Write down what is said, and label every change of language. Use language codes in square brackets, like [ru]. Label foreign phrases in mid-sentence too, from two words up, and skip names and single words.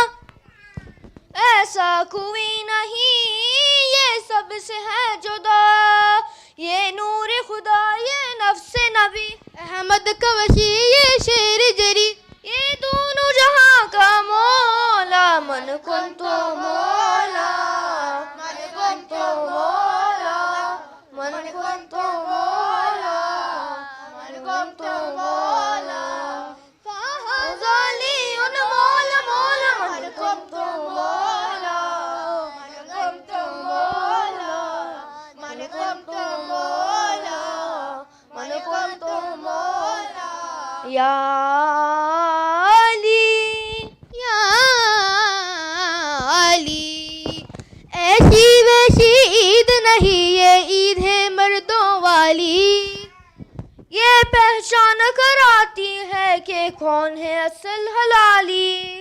[ur] ایسا کوئی نہیں یہ سب سے ہے جدا یہ نور خدا یہ نفس نبی احمد کا وسیع یہ شیر جری یہ دونوں جہاں کا [ar] مولا من کنت مولا من کنت مولا من کنت مولا من کنت مولا فهذا لي مولا مولا من کنت مولا من کنت مولا من کنت مولا من کنت مولا یا [ur] ایسی ویسی عید نہیں یہ عید ہے مردوں والی یہ پہچان کراتی ہے کہ کون ہے اصل حلالی